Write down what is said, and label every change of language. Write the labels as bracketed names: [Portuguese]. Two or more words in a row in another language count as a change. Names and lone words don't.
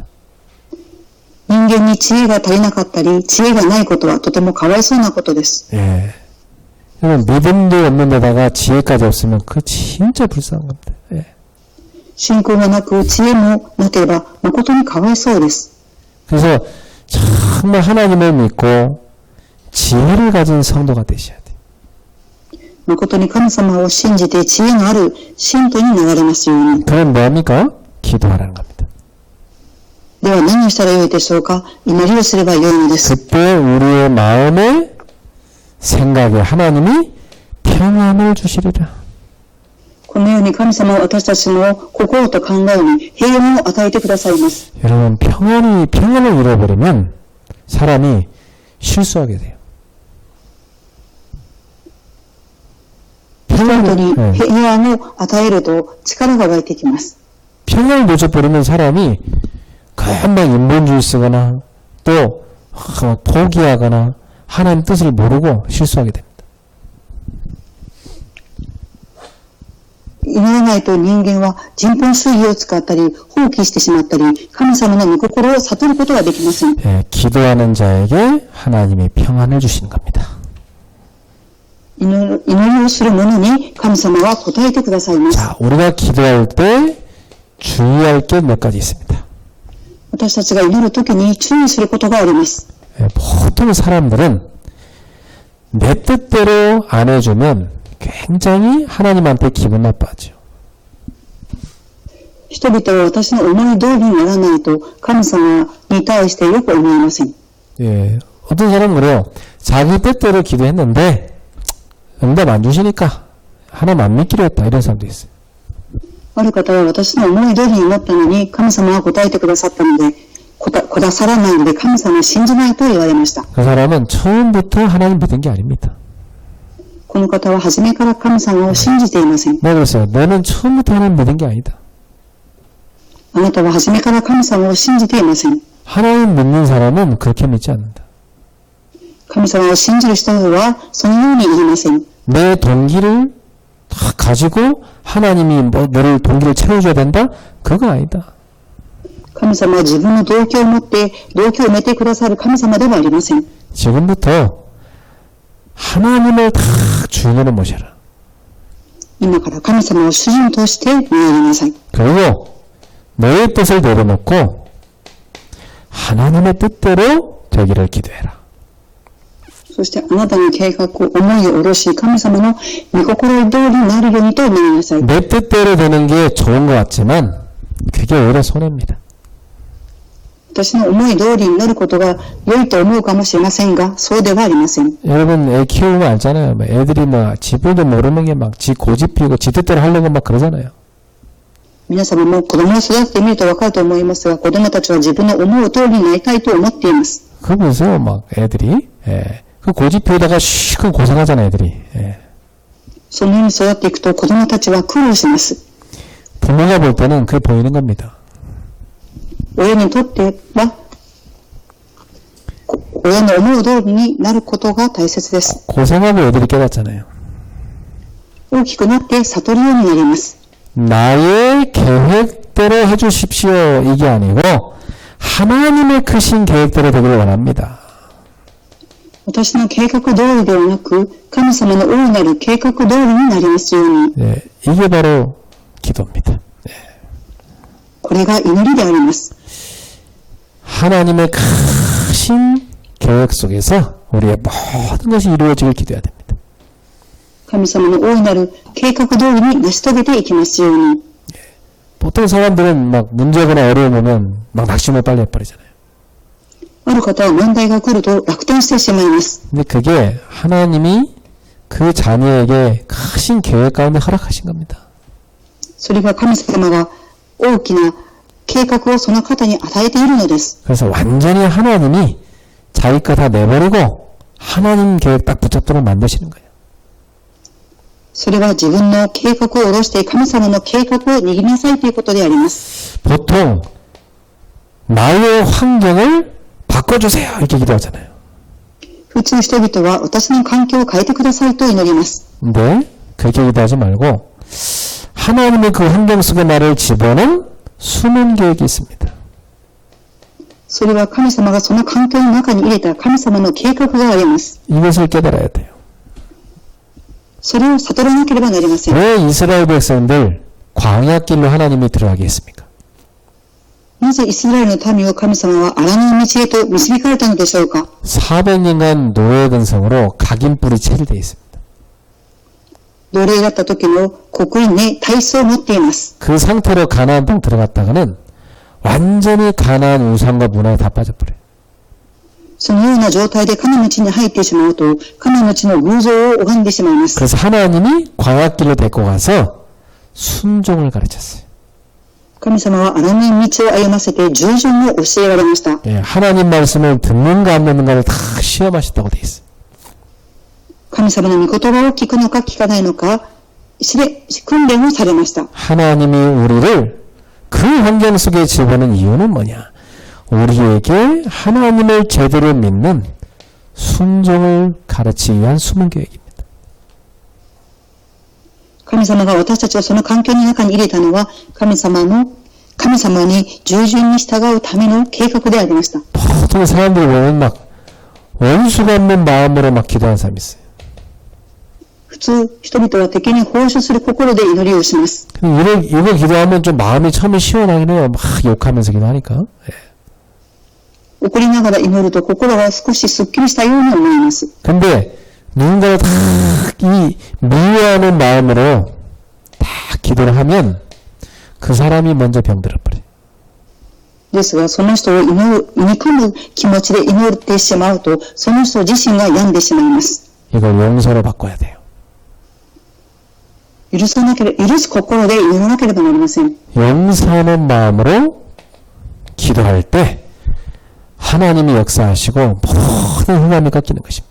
[Japanese] 人間に知恵が足りなかったり、知恵がないことはとてもかわいそうなことです。 [Korean] 예. 믿음도 없는 데다가 지혜까지 없으면 그거 진짜 불쌍한 겁니다. 예. [Japanese] 信仰がなく知恵もなければ誠にかわいそうです。 [Korean] 그래서 정말 하나님을 믿고 지혜를 가진 성도가 되셔야 돼요. [Japanese] 誠に神様を信じて知恵のある信徒になられますように。 [Korean] 그건 뭡니까? 기도하라는 겁니다. [Japanese] では何をしたらよいでしょうか。祈りをすればよいのです。 [Korean] 그때 우리의 마음에 생각에 하나님이 평안을 주시리라. [Japanese] このように神様は私たちの心と考えに平安を与えてくださいます。 [Korean] 여러분 평안을 잃어버리면 사람이 실수하게 돼요. [Japanese] 人々に平安を与えると力が湧いてきます。 [Korean] 평안을 놓쳐버리면 사람이 금방 인본주의 쓰거나 또 포기하거나 하나님 뜻을 모르고 실수하게 됩니다. [Japanese] 祈らないと人間は人本主義を使ったり放棄してしまったり神様の御心を悟ることができません。 [Korean] 기도하는 자에게 하나님이 평안을 주시는 겁니다. [Japanese] 祈りをする者に神様は答えてくださいます。 [Korean] 자, 우리가 기도할 때 주의할 게 몇 가지 있습니다. [Japanese] 私たちが祈るときに注意することがあります。 [Korean] 보통 사람들은 내 뜻대로 안 해주면 굉장히 하나님한테 기분 나빠하죠. 人々は私の思い通りにならないと神様に対してよく思いません。 예, 어떤 사람은 그래요. 자기 뜻대로 기도했는데 응답 안 주시니까 하나님 안 믿기로 했다. 이런 사람도 있어요. [Japanese] ある方は私の思い通りになったのに神様は答えてくださったのでくださらないので神様を信じないと言われました。 [Korean] 그 사람은 처음부터 하나님 믿은 게 아닙니다. [Japanese] この方は初めから神様を信じていません。 [Korean] 뭐 그랬어요? 너는 처음부터 하나님 믿은 게 아니다. [Japanese] あなたは初めから神様を信じていません。 [Korean] 하나님 믿는 사람은 그렇게 믿지 않는다. [Japanese] 神様を信じる人はそのように言いません。 [Korean] 내 동기를 다 가지고 하나님이 너를 동기를 채워줘야 된다? 그거 아니다. [Japanese] 神様は自分の動機を持って動機を埋めてくださる神様ではありません。 [Korean] 지금부터 하나님을 다 주인으로 모셔라. [Japanese] 今から神様を主人として見られなさい。 [Korean] 그리고 너의 뜻을 내려놓고 하나님의 뜻대로 되기를 기도해라. [Japanese] そしてあなたの計画、思いを下ろし、神様の御心通りになるようにと祈りなさい。 [Korean] 내 뜻대로 되는 게 좋은 것 같지만 그게 오히려 손해입니다. [Japanese] 私の思い通りになることが良いと思うかもしれませんが、そうではありません。 [Korean] 여러분 애 키우면 알잖아요. 애들이 막 지불도 모르는 게 막 지 고집 피우고 지 뜻대로 하려고 막 그러잖아요. [Japanese] 皆様も子供を育ててみると分かると思いますが、子供たちは自分の思う通りになりたいと思っています。 [Korean] 그거 보세요. 막 애들이 그 고집 피우다가 쉬고 고생하잖아 애들이. [Japanese] そのように育っていくと子供たちは苦労します。 [Korean] 부모가 볼 때는 그게 보이는 겁니다. [Japanese] 親にとっては、親の思う通りになることが大切です。 [Korean] 고생하고 애들이 깨닫잖아요. [Japanese] 大きくなって悟るようになります。 [Korean] 나의 계획대로 해주십시오 이게 아니고 하나님의 크신 계획대로 되기를 원합니다. [Japanese] 私の計画通りではなく、神様の大いなる計画通りになりますように。 [Korean] 네, 이게 바로 기도입니다. [Japanese] これが祈りであります。 [Korean] 하나님의 크신 계획 속에서 우리의 모든 것이 이루어지길 기도해야 됩니다. [Japanese] 神様の大いなる計画通りに成し遂げていきますように。 [Korean] 보통 사람들은 막 문제거나 어려움 오면 막 낙심을 빨리 해버리잖아요. [Japanese] ある方は問題が来ると落胆してしまいます。 [Korean] 근데 그게 하나님이 그 자녀에게 크신 계획 가운데 허락하신 겁니다. [Japanese] それは神様が大きな計画をその方に与えているのです。 [Korean] 그래서 완전히 하나님이 자기 거 다 내버리고 하나님 계획 딱 붙잡도록 만드시는 거예요. [Japanese] それは自分の計画を下ろして神様の計画を握りなさいということであります。 [Korean] 보통 나의 환경을 바꿔주세요 이렇게 기도하잖아요. [Japanese] 普通人々は私の環境を変えてくださいと祈ります。 [Korean] 근데 그렇게 기도하지 말고 하나님의 그 환경 속에 나를 집어넣은 숨은 계획이 있습니다. [Japanese] それは神様がその環境の中に入れた神様の計画があります。 [Korean] 이것을 깨달아야 돼요. [Japanese] それを悟らなければなりません。 [Korean] 왜 이스라엘 백성들 광야길로 하나님이 들어가게 했습니까? [Japanese] なぜイスラエルの民を神様は荒野の道へと導かれたのでしょうか。 [Korean] 400년간 노예 근성으로 각인뿔이 체질되어 있습니다. [Japanese] 奴隷だった時の刻印に体質を持っています。 [Korean] 그 상태로 가나안 땅 들어갔다가는 완전히 가나안 우상과 문화에 다 빠져버려요. [Japanese] そのような状態で神の地に入ってしまうと、神の地の偶像を拝んでしまいます。 [Korean] 그래서 하나님이 광야길로 데리고 가서 순종을 가르쳤어요. [Japanese] 神様は荒波道を歩ませて従順を教えられました。 [Korean] 예, 하나님 말씀을 듣는가 안 듣는가를 다 시험하셨다고 돼 있어요. [Japanese] 神様の御言葉を聞くのか聞かないのか、訓練をされました。 [Korean] 하나님이 우리를 그 환경 속에 집어넣은 이유는 뭐냐? 우리에게 하나님을 제대로 믿는 순종을 가르치기 위한 숨은 계획입니다. [Japanese] 神様が私たちをその環境の中に入れたのは、神様に従順に従うための計画でありました。 [Korean] 보통 사람들이 보면 막 원수가 없는 마음으로 막 기도하는 사람이 있어요. 普通、人々は敵に報酬する心で祈りをします。 이거 기도하면 좀 마음이 처음에 시원하긴 해요. 막 욕하면서 기도하니까. 예. [Japanese] 怒りながら祈ると心は少しスッキリしたように思います。 [Korean] 근데 누군가를 다 이 미워하는 마음으로 다 기도를 하면 그 사람이 먼저 병들어 버려요. [Japanese] ですが、その人を憎む気持ちで祈ってしまうと、その人自身が病んでしまいます。 [Korean] 이걸 용서로 바꿔야 돼요. [Japanese] 許す心で祈らなければなりません。 [Korean] 용서하는 마음으로 기도할 때 하나님이 역사하시고 모든 흑암이 꺾이는 것입니다.